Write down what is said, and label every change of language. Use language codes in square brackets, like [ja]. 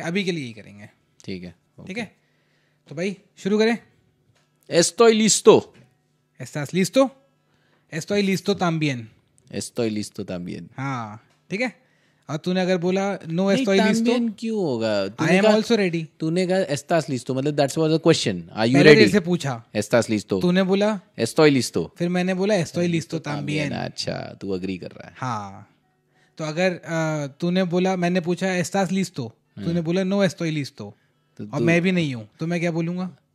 [hi] अभी के लिए यही करेंगे। ठीक है तो भाई शुरू करें। [es] Estoy listo. ¿Estás listo? Estoy listo también. Estoy listo también. [hi] हाँ ठीक है। और तूने अगर बोला [es] no estoy listo, [hi] क्यों होगा? [en] I am also ready. [hi] तूने कहा [es] estás listo, [hi] मतलब [en] that's was a question. Are you ready? ready? [hi] से पूछा [es] estás listo. [hi] तूने बोला [es] estoy listo. [hi] फिर मैंने बोला [es] estoy listo también. [hi] अच्छा तू अग्री कर रहा है। हाँ तो अगर तूने बोला, मैंने पूछा [es] estás listo, [hi] तूने बोला [es] no estoy listo, [hi] और मैं भी नहीं हूँ, तो मैं क्या बोलूँगा?